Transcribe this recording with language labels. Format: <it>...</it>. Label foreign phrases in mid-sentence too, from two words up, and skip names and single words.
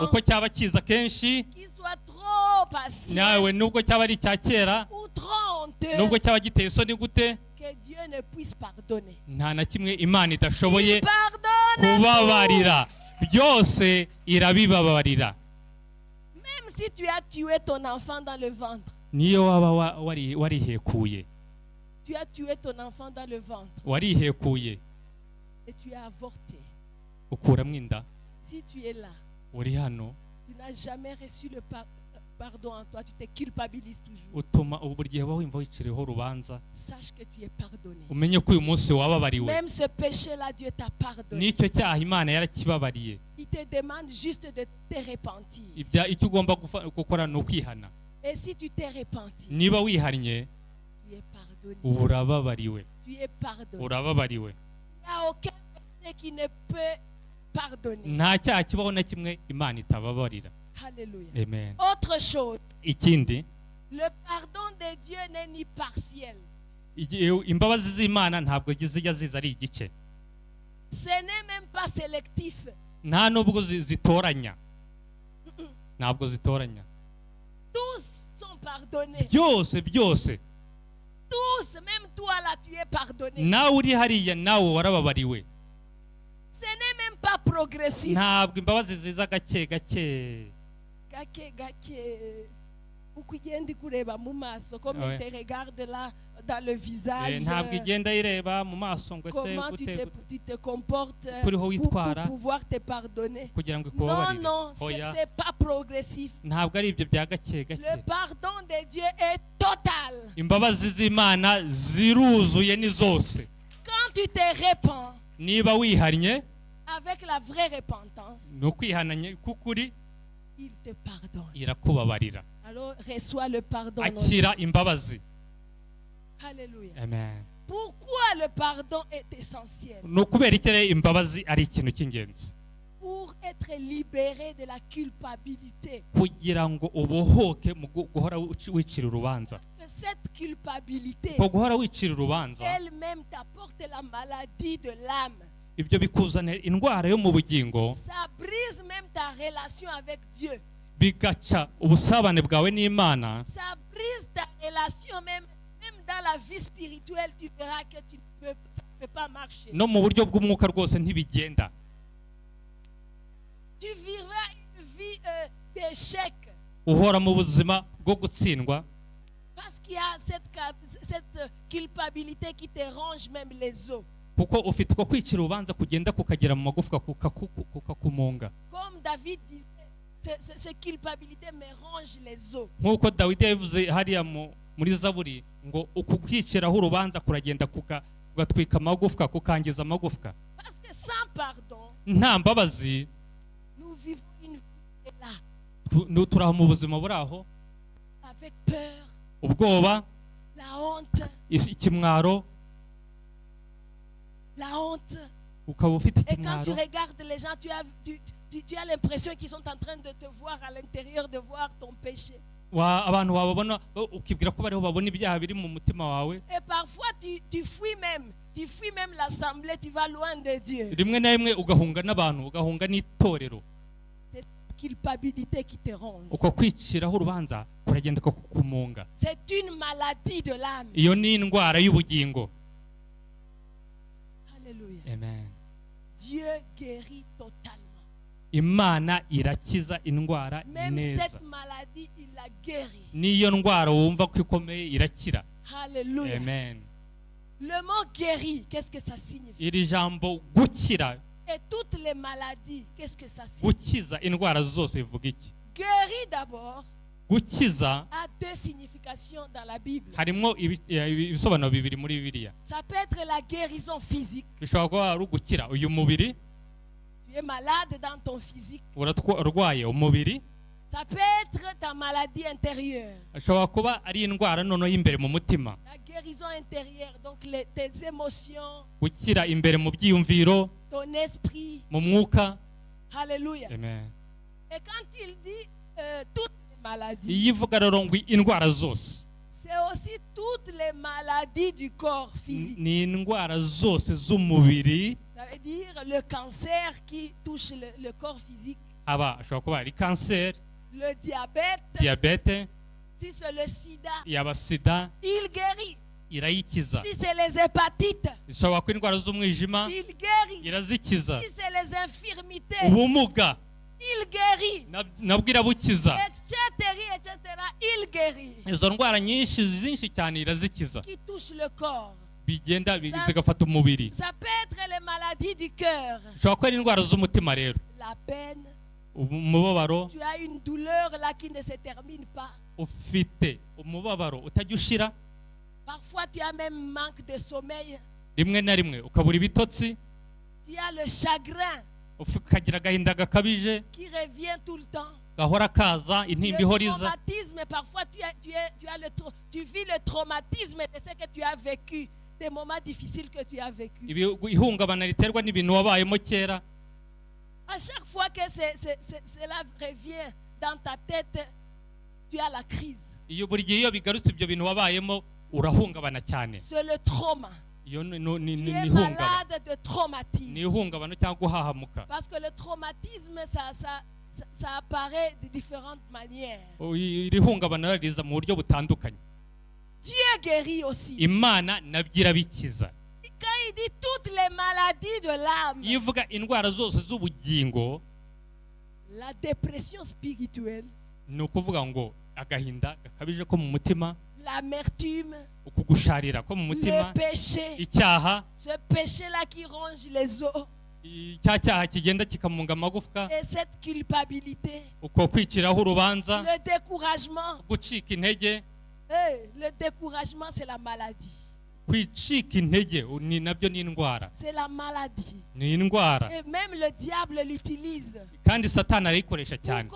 <rw>uko cyaba kiza kenshi,</rw> <fr>qui soit trop patient</fr> <rw>nawe nubwo cyaba ari icya kera,</rw> <fr>ou trop honteux,</fr> <rw>nubwo cyaba giteye isoni gute,</rw> <fr>que Dieu ne puisse pardonner.</fr> <rw>nta na kimwe Imana idashoboye</rw> <fr>Il pardonne</fr> <rw>kubabarira. Byose irabibabarira.</rw> <fr>tout. Même si tu as tué ton enfant dans le ventre,</fr> <rw>Niyo waba warihekuye,</rw> <fr>tu as tué ton enfant dans le ventre</fr> <rw>warihekuye</rw> <fr>et tu as avorté.</fr> <rw>ukuramo inda,</rw> <fr>Si tu es là,</fr> <rw>uri hano,</rw> <fr>tu n'as jamais reçu le pardon en toi, tu te culpabilises toujours.</fr> <rw>utuma buri gihe wumva wiciriyeho urubanza.</rw> <fr>Sache que tu es pardonné.</fr> <rw>Umenye ko uyu munsi wababariwe.</rw> <fr>Même ce péché-là, Dieu t'a pardonné.</fr> <rw>N'icyo cyaha Imana yarakibabariye.</rw> <fr>Il te demande juste de te repentir.</fr> <rw>Icyo ugomba gukora ni ukwihana.</rw> <fr>Et si tu t'es repenti,</fr> <rw>Niba wihannye,</rw> <fr>tu es pardonné.</fr> <rw>urababariwe.</rw> <fr>Tu es pardonné.</fr> <rw>Urababariwe.</rw> <fr>Il n'y a aucun péché qui ne peut pardonner.</fr> <rw>Nta cyaha kibaho na kimwe Imana itababarira.</rw> <fr>Alléluia.</fr> <rw>Amen.</rw> <fr>Autre chose,</fr> <rw>Ikindi,</rw> <fr>le pardon de Dieu n'est ni partiel.</fr> <rw>imbabazi z'Imana ntabwo zijya ziza ari igice.</rw> <fr>Ce n'est même pas sélectif.</fr> <rw>Nta nubwo zitoranya. Ntabwo zitoranya.</rw> <fr>Tous sont pardonnés.</fr> <rw>Byose.</rw> <fr>Tous, même toi là, tu es pardonné.</fr> <rw>Nawe uri hariya nawe warababariwe.</rw> <fr>Ce n'est même pas progressif.</fr> <rw>Ntabwo imbabazi ziza gake gake. Gake. Ukugenda kureba mu maso,</rw> <fr>comme Ouais. il te regarde là dans le visage.</fr> <rw>Ntabwo igenda ireba mu maso ngo se</rw> <fr>Comment tu te comportes</fr> <rw>Kuriho</rw> <fr>pour</fr> <rw>witwara</rw> <fr>pouvoir te pardonner.</fr> <rw>kugira ngo</rw> <fr>Non,</fr> <rw>ikubabarire.</rw> <fr>non,</fr> <rw>Oya,</rw> <fr>c'est pas progressif.</fr> <rw>ntabwo ari ibyo bya gake</rw> <fr>Le</fr> <rw>gake.</rw> <fr>pardon de Dieu est total.</fr> <rw>Imbabazi z'Imana ziruzuye ni zose.</rw> <fr>Quand quand tu te répands</fr> <rw>niba wihannye</rw> <fr>avec la vraie repentance,</fr> <rw>ni ukwihananya k'ukuri</rw> <fr>il te pardonne.</fr> <rw>irakubabarira</rw> <fr>Alors reçois le pardon. au nom de</fr> <rw>akira</rw> <fr>Jésus.</fr> <rw>imbabazi.</rw> <fr>Alléluia.</fr> <rw>Amen.</rw> <fr>Pourquoi le pardon est essentiel?</fr> <rw>ni ukubera iki rero imbabazi ari ikintu cy'ingenzi?</rw> <fr>Pour être libéré de la culpabilité.</fr> <rw>kugira ngo ubohoke mu guhora wicira urubanza.</rw> <fr>Cette culpabilité</fr> <rw>ko guhora wicira urubanza</rw> <fr>elle-même t'apporte la maladie de l'âme.</fr> <rw>ibyo bikuzanira indwara yo mu bugingo,</rw> <fr>Ça brise même ta relation avec Dieu.</fr> <rw>bigaca ubusabane bwawe n'Imana,</rw> <fr>Ça brise ta relation même dans la vie spirituelle. Tu verras que ça ne peut pas marcher.</fr> <rw>no mu buryo bw'umwuka rwose ntibigenda.</rw> <fr>Tu vivras une vie d'échec.</fr> <rw>Uhora mu buzima bwo gutsindwa</rw> <fr>Parce qu'il y a cette culpabilité qui te ronge même les os.</fr> <rw>kuko ufite uko kwicira urubanza kugenda kukagera mu magufwa kukakumunga.</rw> <fr>Comme David disait, cette culpabilité me ronge les os.</fr> <rw>Nk'uko Dawidi yavuze hariya muri Zaburi ngo ukukwiciraho urubanza kuragenda kugatwika amagufwa, kukangiza amagufwa.</rw> <fr>Parce que sans pardon,</fr> <rw>nta mbabazi</rw> <fr>nous vivons une vie là,</fr> <rw>turaho mu buzima buri aho,</rw> <fr>avec peur,</fr> <rw>ubwoba,</rw> <fr>la honte,</fr> <rw>ikimwaro,</rw> <fr>la honte.</fr> <rw>ukaba ufite</rw> <fr>Et quand tu</fr> <rw>ikimwaro.</rw> <fr>regardes les gens, tu as l'impression qu'ils sont en train de te voir à l'intérieur, de voir ton péché.</fr> <rw>Abantu wababona ukibwira ko bariho babona ibyaha biri mu mutima wawe.</rw> <fr>Et parfois tu fuis même l'assemblée, tu vas loin de Dieu.</fr> <rw>Rimwe na rimwe ugahunga n'abantu, ugahunga n'itorero.</rw> <fr>C'est culpabilité qui te ronge.</fr> <rw>Uko kwiciraho urubanza kuragenda kukumunga.</rw> <fr>C'est une maladie de l'âme.</fr> <rw>Iyo ni indwara y'ubugingo.</rw> <fr>Alléluia.</fr> <rw>Amen.</rw> <fr>Dieu guérit totalement.</fr> <rw>Imana irakiza indwara</rw> <fr>Même</fr> <rw>neza.</rw> <fr>cette maladie, il la guérit.</fr> <rw>N'iyo ndwara wumva ko ikomeye irakira.</rw> <fr>Alléluia.</fr> <rw>Amen.</rw> <fr>Le mot guérit, qu'est-ce que ça signifie?</fr> <rw>Iri jambo gukira,</rw> <fr>Et toutes les maladies, qu'est-ce que ça signifie?</fr> <rw>gukiza indwara zose bivuga iki?</rw> <fr>Guérit d'abord</fr> <rw>Gukiza</rw> <fr>a deux significations dans la Bible.</fr> <rw>harimo ibisobanuro bibiri muri Bibiliya.</rw> <fr>Ça peut être la guérison physique.</fr> <rw>Bishobora kuba ari ugukira uyu mubiri,</rw> <fr>Tu es malade dans ton physique.</fr> <rw>urwaye umubiri.</rw> <fr>Ça peut être ta maladie intérieure.</fr> <rw>Ashobora kuba ari indwara noneho y'imbere mu mutima.</rw> <fr>La guérison intérieure, donc tes émotions,</fr> <rw>Gukira imbere mu byiyumviro,</rw> <fr>ton esprit.</fr> <rw>mu mwuka.</rw> <fr>Alléluia.</fr> <rw>Amen.</rw> <fr>Et quand il dit toutes les maladies,</fr> <rw>Iyo ivuga rero ngo indwara zose,</rw> <fr>c'est aussi toutes les maladies du corps physique.</fr> <rw>ni indwara zose z'umubiri.</rw> <fr>Ça veut dire le cancer qui touche le corps physique,</fr> <rw>Ashobora kuba ari kanseri,</rw> <fr>le diabète,</fr> <rw>diyabete,</rw> <fr>si c'est le sida,</fr> <rw>yaba sida,</rw> <fr>il guérit.</fr> <rw>irayikiza.</rw> <fr>Si c'est les hépatites,</fr> <rw>Ishobora kuba indwara z'umwijima,</rw> <fr>il guérit.</fr> <rw>irazikiza.</rw> <fr>Si c'est les infirmités,</fr> <rw>Ubumuga</rw> <fr>il guérit.</fr> <rw>nabwo irabukiza.</rw> <fr>Etc., etc., il guérit.</fr> <rw>Izo ndwara zinshi cyane irazikiza,</rw> <fr>Qui touche le corps.</fr> <rw>bigenda zigafata umubiri.</rw> <fr>Ça peut être les maladies du cœur.</fr> <rw>Ushobora kuba ari indwara z'umutima rero,</rw> <fr>La peine.</fr> <rw>umubabaro,</rw> <fr>Tu as une douleur là qui ne se termine pas.</fr> <rw>ufite umubabaro utajya ushira.</rw> <fr>Parfois, tu as même manque de sommeil.</fr> <rw>Rimwe na rimwe ukabura ibitotsi,</rw> <fr>Tu as le chagrin</fr> <rw>ukagira agahinda gakabije</rw> <fr>qui revient tout le temps.</fr> <rw>gahora kaza, intimba</rw> <fr>Le</fr> <rw>ihora iza.</rw> <fr>traumatisme, parfois tu vis le traumatisme de ce que tu as vécu, des moments difficiles que tu as vécu.</fr> <rw>Ihungabana riterwa n'ibintu wabayemo kera.</rw> <fr>À chaque fois que cela revient dans ta tête, tu as la crise.</fr> <rw>Iyo buri gihe iyo bigarutse ibyo bintu wabayemo urahungabana cyane.</rw> <fr>C'est le trauma.</fr> <rw>Iyo ni</rw> <fr>Tu es</fr> <rw>ihungabana,</rw> <fr>malade de</fr> <rw>ni</rw> <fr>traumatisme.</fr> <rw>ihungabana cyangwa guhahamuka.</rw> <fr>Parce que le traumatisme, ça apparaît de différentes manières.</fr> <rw>Iri hungabana riza mu buryo butandukanye.</rw> <fr>Dieu guérit aussi.</fr> <rw>Imana nabyo irabikiza.</rw> <fr>Quand il dit toutes les maladies de l'âme,</fr> <rw>Iyo uvuga indwara zose z'ubugingo,</rw> <fr>la dépression spirituelle,</fr> <rw>ni ukuvuga ngo agahinda gakabije ko mu mutima,</rw> <fr>l'amertume,</fr> <rw>ukugusharira ko mu mutima,</rw> <fr>le péché,</fr> <rw>icyaha,</rw> <fr>ce péché-là qui ronge les os,</fr> <rw>cya cyaha kigenda kikamunga amagufwa,</rw> <fr>et cette culpabilité,</fr> <rw>uko kwiciraho urubanza,</rw> <fr>le découragement.</fr> <rw>gucika intege.</rw> <fr>Le découragement, c'est la maladie.</fr> <rw>kwicika intege ni nabyo ni indwara,</rw> <fr>c'est la maladie.</fr> <rw>ni indwara,</rw> <fr>Et même le diable l'utilise</fr> <rw>kandi satani arayikoresha</rw> <fr>pour</fr> <rw>cyane</rw>